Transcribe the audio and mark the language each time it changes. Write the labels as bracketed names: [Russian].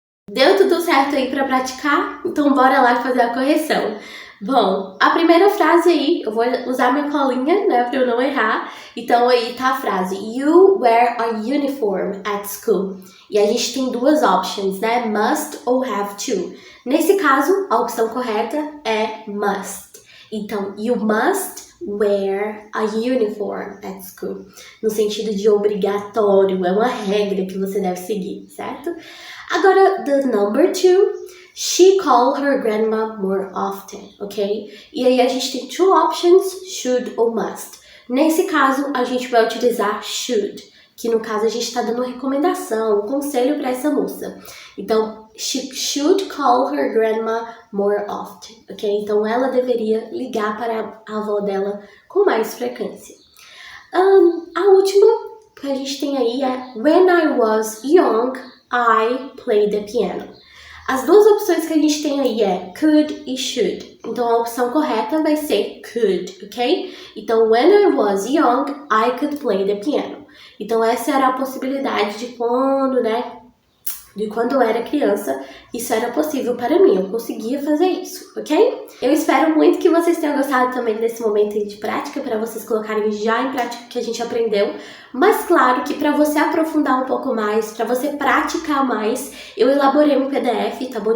[Portuguese] Deu tudo certo aí para praticar? Então bora lá fazer a correção. Bom, a primeira frase aí, eu vou usar minha colinha, né, para eu não errar. Então aí tá a frase: [English] You wear a uniform at school. [Portuguese] E a gente tem duas options, né? Must ou have to. Nesse caso, a opção correta é must. [English] Então, you must wear a uniform at school. [Portuguese] No sentido de obrigatório, é uma regra que você deve seguir, certo? [English] Agora, the number two, she called her grandma more often, ok? [Portuguese] E aí a gente tem [English] two options, [Portuguese] should ou must. Nesse caso, a gente vai utilizar should, que no caso a gente está dando uma recomendação, um conselho para essa moça. [English] Então, she should call her grandma more often, ok? [Portuguese] Então, ela deveria ligar para a avó dela com mais frequência. A última que a gente tem aí é [English] when I was young, I played the piano. [Portuguese] As duas opções que a gente tem aí é could e should. Então a opção correta vai ser could, ok? [English] Então, when I was young, I could play the piano. [Portuguese] Então essa era a possibilidade de quando, né? De quando eu era criança, isso era possível para mim, eu conseguia fazer isso, ok? Eu espero muito que vocês tenham gostado também desse momento de prática, para vocês colocarem já em prática o que a gente aprendeu. Mas claro que para você aprofundar um pouco mais, para você praticar mais, eu elaborei um PDF, tá bom?